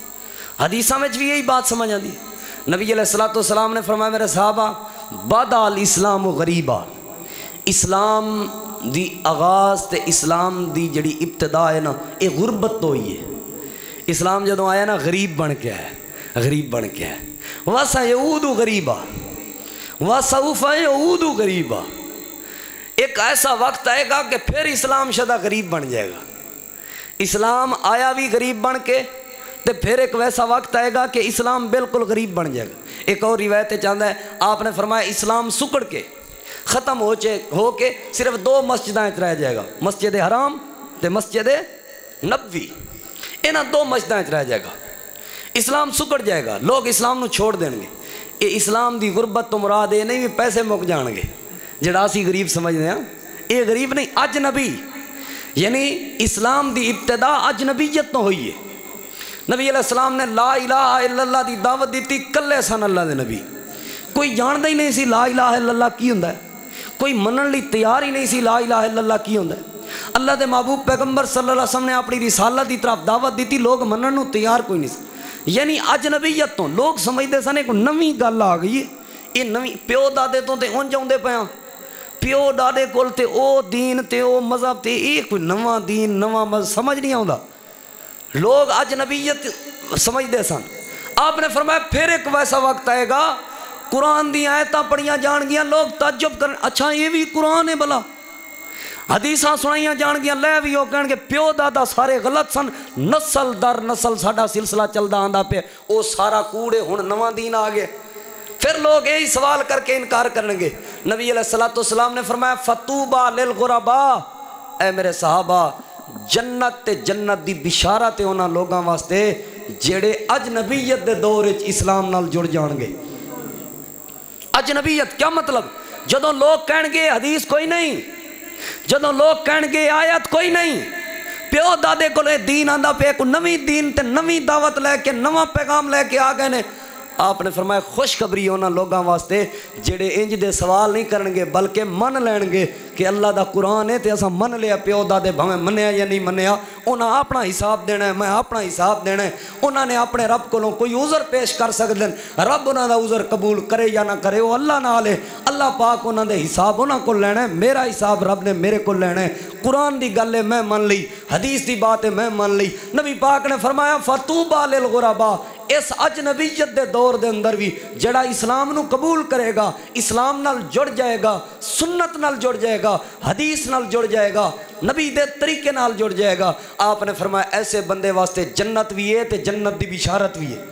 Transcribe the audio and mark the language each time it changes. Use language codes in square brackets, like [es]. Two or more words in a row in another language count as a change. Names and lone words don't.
[pa] نبی علیہ السلام نے فرمایا میرے صحابہ [ar] بدا الاسلام غریبا [pa] اسلام دی آغاز تے اسلام دی جڑی ابتدا ہے نا یہ غربت تو ہوئی ہے اسلام جدوں آیا نا غریب بن کے ہے [ar] وَسَيَعُودُ غَرِيبًا وَسَوْفَ يَعُودُ غَرِيبًا [pa] ایک ایسا وقت آئے گا کہ پھر اسلام شدہ غریب بن جائے گا اسلام آیا بھی غریب بن کے تے پھر ایک ویسا وقت آئے گا کہ اسلام بالکل غریب بن جائے گا ایک اور روایت چاہتا ہے آپ نے فرمایا اسلام سکڑ کے ختم ہو کے صرف 2 مسجدیں رہ جائے گا مسجد حرام تے مسجد نبوی انہاں 2 مسجدیں رہ جائے گا اسلام سکڑ جائے گا لوگ اسلام نو چھوڑ دیں گے یہ اسلام دی غربت تو مراد یہ نہیں بھی پیسے مک جان گے جڑا اسی غریب سمجھتے ہیں یہ غریب نہیں اجنبی یعنی اسلام دی ابتدا اجنبیت تو ہوئی ہے نبی علیہ السلام نے [ar] لا الہ الا اللہ [pa] دی دعوت دیتی کلے سن اللہ دے نبی کوئی جاندا ہی نہیں سی [ar] لا الہ الا اللہ [pa] کی ہوندا ہے کوئی منن لی تیار ہی نہیں سی [ar] لا الہ الا اللہ [pa] کی ہوندا ہے اللہ دے محبوب پیغمبر [ar] صلی اللہ علیہ وسلم [pa] نے اپنی رسالت دی طرف دعوت دیتی لوگ منن نو تیار کوئی نہیں سی یعنی اجنبیت تو لوگ سمجھتے سن ایک نویں گل آ گئی ہے یہ نویں پیو دادے تو تے اونج آوندے پیاں پیو دادے کول تے او دین تے او مذہب تے یہ کوئی نواں دین نواں مذہب سمجھ نہیں آوندا لوگ اجنبیت سمجھتے سن آپ نے فرمایا پھر ایک ویسا وقت آئے گا قرآن دی آیتاں پڑھیاں جان گیاں لوگ تعجب کریں اچھا یہ بھی قرآن ہے بلا حدیثاں سنائیاں جان گیاں لے بھی ہو کہن کہ پیو دادا سارے غلط سن نسل در نسل ساڈا سلسلہ چلدا آندا پہ او سارا کوڑے ہن نواں دین آ گئے پھر لوگ یہی سوال کر کے انکار کریں گے نبی علیہ السلام نے فرمایا [ar] فطوبى للغرباء [pa] اے میرے صحابہ جنت تے جنت دی بشارت ہے انہاں لوگاں واسطے جڑے اجنبیت دے دور وچ اسلام نال جڑ جان گے اجنبیت کیا مطلب جدوں لوگ کہن گے حدیث کوئی نہیں جدوں لوگ کہن گے آیت کوئی نہیں پیو دادے کولے دین آندا پہ کو نویں دین تے نویں دعوت لے کے نواں پیغام لے کے آ گئے نے آپ نے فرمایا خوشخبری انہاں لوگاں واسطے جڑے انج دے سوال نہیں کرن گے بلکہ من لین گے کہ اللہ دا قرآن ہے تے اساں من لیا پیو دادے بھاویں منیا یا نہیں منیا انہاں اپنا حساب دینا ہے میں اپنا حساب دینا ہے انہاں نے اپنے رب کولوں کوئی عذر پیش کر سکدے رب انہاں دا عذر قبول کرے یا نہ کرے وہ اللہ نال ہے اللہ پاک انہاں دے حساب انہاں کول لینا ہے میرا حساب رب نے میرے کول لینا ہے قرآن دی گل ہے میں من لی حدیث دی بات ہے میں من لی نبی پاک نے فرمایا [ar] فطوبى للغرباء [pa] اس اجنبیت دے دور دے اندر بھی جڑا اسلام نو قبول کرے گا، اسلام نال جڑ جائے گا، سنت نال جڑ جائے گا، حدیث نال جڑ جائے گا، نبی دے طریقے نال جڑ جائے گا، آپ نے فرمایا ایسے بندے واسطے جنت بھی ہے تے جنت دی بشارت بھی ہے۔